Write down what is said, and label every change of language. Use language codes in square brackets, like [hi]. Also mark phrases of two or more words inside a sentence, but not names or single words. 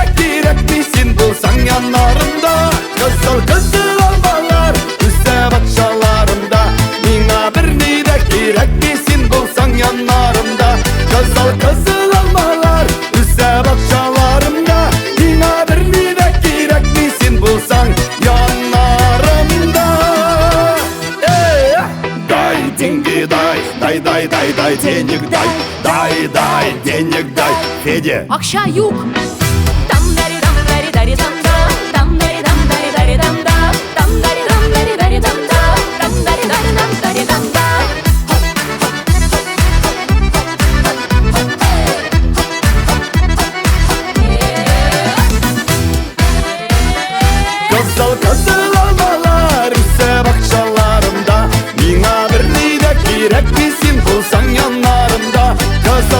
[tt] кирәкми син булсаң яннарымда Кызыл алмалар үсә бакчаларымда Миңа берни дә кирәкми син булсаң яннарымда Кызыл алмалар үсә бакчаларымда Миңа берни дә кирәкми син булсаң яннарымда [ru] Дай деньги дай денег дай денег дай Федя [tt] Акча юк. Дам дари дам дари дари дам да. Дам дари дам дари дари дам да. Дам дари дам дари дари дам да. Дам дари дари дам дари дам да. Кызыл алмалар үсә бакчаларымда Миңа берни дә кирәкми син булсаң яннарымда Кызыл